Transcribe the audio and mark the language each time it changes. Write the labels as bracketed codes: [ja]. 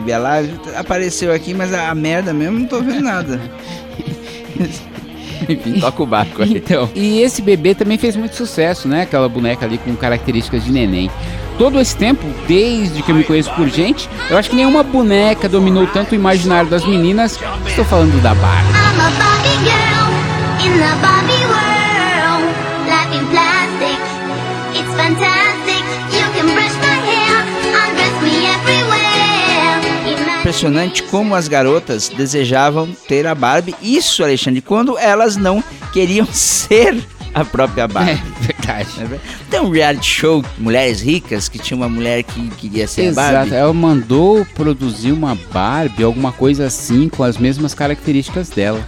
[pt] Baby Alive apareceu aqui, mas a merda mesmo não tô vendo nada. Enfim, toca o barco aí. Então, e esse bebê também fez muito sucesso, né? Aquela boneca ali com características de neném. Todo esse tempo, desde que eu me conheço por gente, eu acho que nenhuma boneca dominou tanto o imaginário das meninas. Estou falando da Barbie. [en] I'm a Barbie girl in the Barbie world. Life in plastic, it's fantastic. You can brush my hair, undress me everywhere. [pt] Impressionante como as garotas desejavam ter a Barbie. Isso, Alexandre, quando elas não queriam ser a própria Barbie. Verdade. Tem um reality show, Mulheres Ricas, que tinha uma mulher que queria ser exato. A Barbie. Exato, ela mandou produzir uma Barbie, alguma coisa assim, com as mesmas características dela.